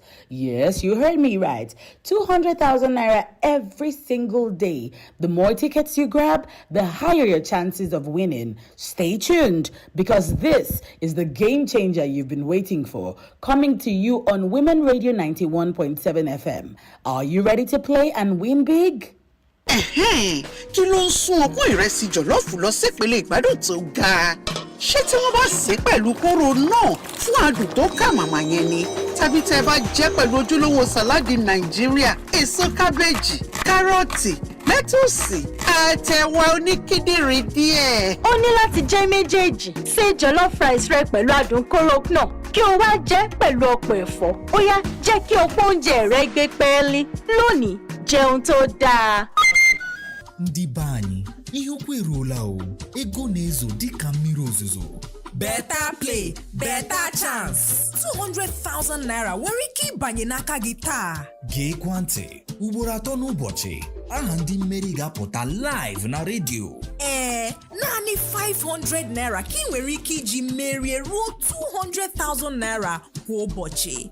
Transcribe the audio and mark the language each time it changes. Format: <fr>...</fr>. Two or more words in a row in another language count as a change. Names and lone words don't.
<en>Yes, you heard me right. 200,000 Naira every single day. The more tickets you grab, the higher your chances of winning. Stay tuned, because this is the game changer you've been waiting for. Coming to you on Women Radio 91.7 FM. Are you ready to play and win big?</en> <yo>Kí ló ń sún ọpọ́n ìrẹsì jọ̀lọ́ọ̀fù lọ sípele ìgbádùn tó ga? Ṣé tí wọ́n bá sè é pẹ̀lú kóró náà fún adùn tó kà màmá yẹn ni? Tàbí tẹ́ bá jẹ́ pẹ̀lú ojúlówó sàláàdì Nàìjíríà, èso kábéèjì, kárọ̀tì, lẹ́tùsì, àtẹ̀wà oníkíndìnrín díẹ̀. Ó ní láti jẹ́ méjèèjì. Ṣé</yo> <en>jollof rice</en> <yo>rẹ pẹ̀lú adùn kóró náà kí o wá jẹ́ pẹ̀lú ọ̀pọ̀ ẹ̀fọ́. Ó yá, jẹ́ kí ọ̀pọ̀ oúnjẹ rẹ gbé pẹ́ẹ́lí. Lónìí, jẹun tó dáa.</yo> <ig>Ndị be anyị, ihe okwu eruola o. Ego na-ezo dịka mmiri ozuzo.</ig> <en>Better play, better chance.</en> <ig>200,000 Naira nwere ike ịbanye n'aka gị taa. Geekwa ntị, ugboro 3 n'ụbọchị. Aha ndị mmeri ga-apụta live na redio. Naanị 500 Naira ka ị nwere ike iji merie ruo 200,000 Naira kwa ụbọchị.</ig>